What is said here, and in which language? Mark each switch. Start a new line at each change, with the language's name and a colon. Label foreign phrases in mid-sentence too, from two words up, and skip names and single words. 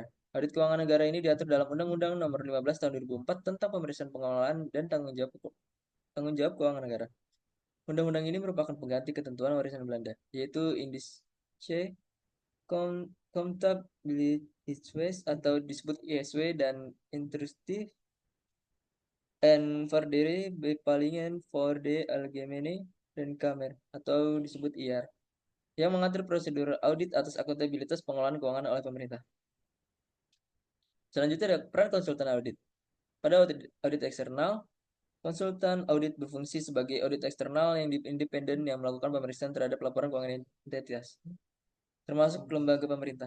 Indonesian: Audit keuangan negara ini diatur dalam Undang-Undang Nomor 15 Tahun 2004 tentang pemeriksaan pengelolaan dan tanggung jawab keuangan negara. Undang-undang ini merupakan pengganti ketentuan warisan Belanda, yaitu Indische Comptabiliteit atau disebut ISW dan Instructief en Verdere Bepalingen voor de Algemene Rekenkamer atau disebut IAR yang mengatur prosedur audit atas akuntabilitas pengelolaan keuangan oleh pemerintah. Selanjutnya ada peran konsultan audit. Pada audit eksternal, konsultan audit berfungsi sebagai audit eksternal yang independen yang melakukan pemeriksaan terhadap laporan keuangan entitas, termasuk lembaga pemerintah.